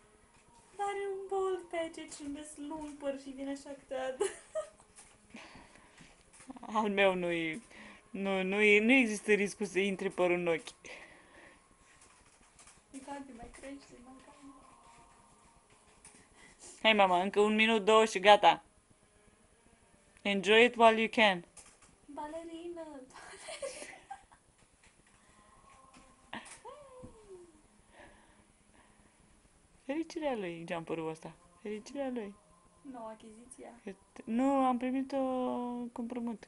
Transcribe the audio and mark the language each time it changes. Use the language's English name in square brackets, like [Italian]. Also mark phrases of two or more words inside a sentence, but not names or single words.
[Romanian] Are un bol pe aici și îmi lung păr și vine așa câteodată. Al meu nu există riscul să intre părul în ochi. Uite, mai crește, mai cam. Hai, mama, încă 1 minut, 2 și gata. [English] Enjoy it while you can. [Romanian] Balerină! Fericirea lui, jumperul ăsta. Fericirea lui. Noua achiziția. Nu, am primit-o cu împrumut.